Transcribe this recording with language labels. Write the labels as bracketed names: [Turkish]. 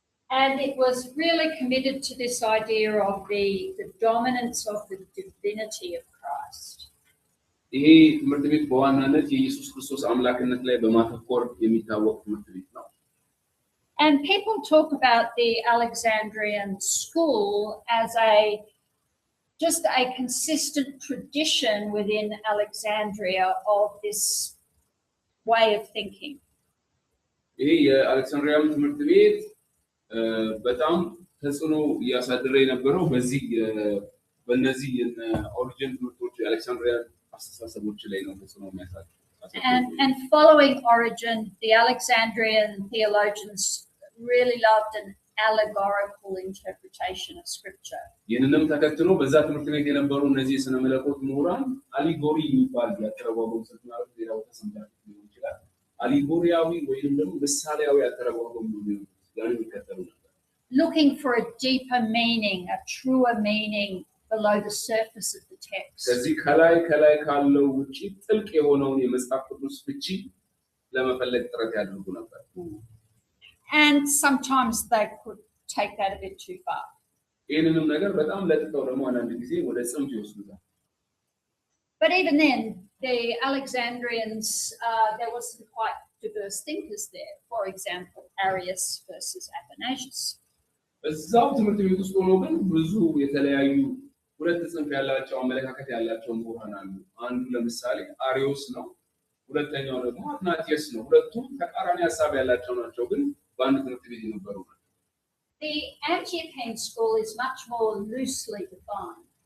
[English] And it was really committed to this idea of the dominance of the divinity of Christ. [Amharic] ይሄ ትምህርት ቤት በዋናነት የኢየሱስ ክርስቶስ አምላክነት ላይ በማተኮር የሚታወቅ ትምህርት ቤት ነው። [English] And people talk about the Alexandrian school as just a consistent tradition within Alexandria of this way of thinking. [Amharic] ይሄ የአሌክሳንድሪያ ትምህርት ቤት በጣም ተጽዕኖ ያሳደረ የነበረው በእነዚህ ኦሪጅን ትምህርቶች የአሌክሳንድሪያ አስተሳሰቦች ላይ ነው ተጽዕኖ የሚያሳድረው። [English] And following Origen, the Alexandrian theologians really loved an allegorical interpretation of scripture. [Amharic] ይህንንም ተከትሎ በዛ ትምህርት ቤት የነበሩ እነዚህ የሥነ መለኮት ምሁራን አሊጎሪ የሚባል ያተረጓጎም ስልት ማለት ሌላው ተሰምታችሁ ሊሆን ይችላል። አሊጎሪያዊ ወይም ደግሞ ምሳሌያዊ ያተረጓጎም ነው የሚከተሉ ነበር። [English] Looking for a deeper meaning, a truer meaning below the surface of the text. [Amharic] ከዚህ ከላይ ካለው ውጪ ጥልቅ የሆነውን የመጽሐፍ ቅዱስ ፍቺ ለመፈለግ ጥረት ያደርጉ ነበር። [English] And sometimes they could take that a bit too far. [Amharic] ይህንንም ነገር በጣም ለጥተው ደግሞ አንዳንድ ጊዜ ወደ ጽንፍ ይወስዱታል። [English] But even then, the Alexandrians, there was some quite diverse thinkers there. For example, Arius versus Athanasius. [Amharic] በዛው ትምህርት ቤት ውስጥ ሆኖ ግን ብዙ የተለያዩ ሁለት ጽንፍ ያላቸው አመለካከት ያላቸው ምሁራን አሉ። አንዱ ለምሳሌ አሪዮስ ነው፣ ሁለተኛው ደግሞ አትናቲየስ ነው። ሁለቱም ተቃራኒ ሐሳብ ያላቸው ናቸው፣ ግን በአንድ ትምህርት ቤት የነበሩ ናቸው። [English] The Antiochian school is much more loosely defined.